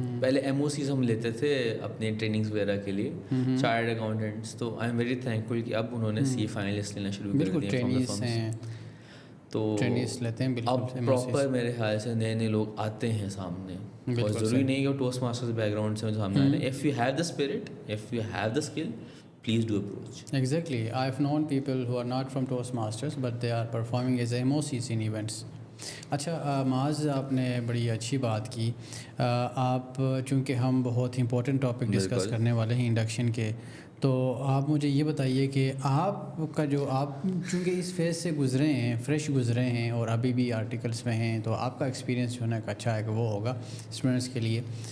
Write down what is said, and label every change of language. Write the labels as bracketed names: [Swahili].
[Urdu] پہلے M O Cs ہم لیتے تھے اپنے ٹریننگس وغیرہ کے لیے, چارٹرڈ اکاؤنٹنٹس, تو [English] I am very thankful [Urdu] کہ اب انہوں نے سی اے فائنلسٹ لینا شروع کر دیا. تو اب پراپر میرے خیال سے نئے نئے لوگ آتے ہیں سامنے, اور ضروری نہیں کہ وہ ٹوسٹ ماسٹرز بیک گراؤنڈ سے سامنے آ رہے ہیں. [English] If you have the spirit, if you have the skill, please do approach. Exactly. I've known people who are not from Toastmasters but they are performing as MOCs in events. [Urdu] اچھا معاذ, آپ نے بڑی اچھی بات کی. آپ چونکہ ہم بہت امپورٹنٹ ٹاپک ڈسکس کرنے والے ہیں انڈکشن کے, تو آپ مجھے یہ بتائیے کہ آپ کا جو, آپ چونکہ اس فیز سے گزرے ہیں, فریش گزرے ہیں اور ابھی بھی آرٹیکلس میں ہیں, تو آپ کا ایکسپیرینس جو ہے نا اچھا ہے کہ وہ ہوگا اسٹوڈنٹس کے لیے.